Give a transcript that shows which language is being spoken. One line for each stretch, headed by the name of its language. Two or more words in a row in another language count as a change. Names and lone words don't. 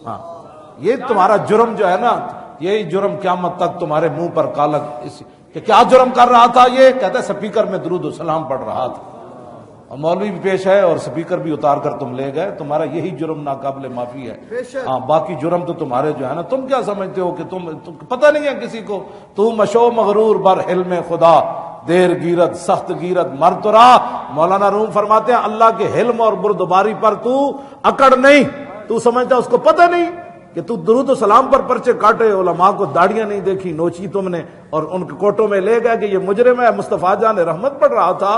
Urdu: ہاں یہ تمہارا جرم جو ہے نا، یہی جرم قیامت تک تمہارے منہ پر کالا کہ کیا جرم کر رہا تھا؟ یہ کہتا ہے سپیکر میں درود و سلام پڑھ رہا تھا، اور مولوی بھی پیش ہے اور سپیکر بھی اتار کر تم لے گئے۔ تمہارا یہی جرم ناقابل معافی ہے۔ ہاں باقی جرم تو تمہارے جو ہے نا، تم کیا سمجھتے ہو کہ تم پتہ نہیں ہے کسی کو، تو
Persian: مشو مغرور بر حلم خدا، دیر گیرت سخت گیرت مر تو رہا۔
Urdu: مولانا روم فرماتے ہیں اللہ کے حلم اور بردباری پر تو اکڑ نہیں، تو سمجھتا اس کو پتہ نہیں کہ تو درود و سلام پر پرچے کاٹے، علماء کو داڑیاں نہیں دیکھی، نوچی تم نے اور ان کے کوٹوں میں لے گئے کہ یہ مجرم ہے، مصطفیٰ جان رحمت پڑھ رہا تھا۔